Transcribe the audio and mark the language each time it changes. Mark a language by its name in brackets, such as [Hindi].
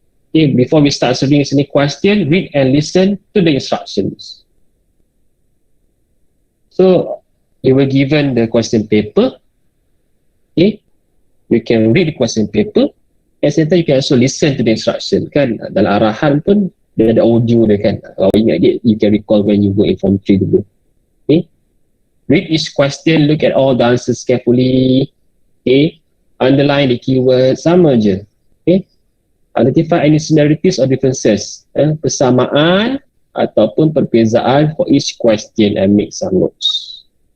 [English] Okay, before we start answering listening question, read and listen to the instructions. So you were given the question paper. Okay, you can read the question paper. At the same time, you can also listen to the instruction. [Malay] Kan, dalam arahan pun dia ada audio dia kan. Kalau ingat dia, [English] you can recall when you go in form 3 dulu. Okay, read each question, look at all the answers carefully. Okay, underline the keyword, [Malay] sama je. [English] Okay, identify any similarities or differences, [Malay] persamaan ataupun perbezaan [English] for each question and make some notes.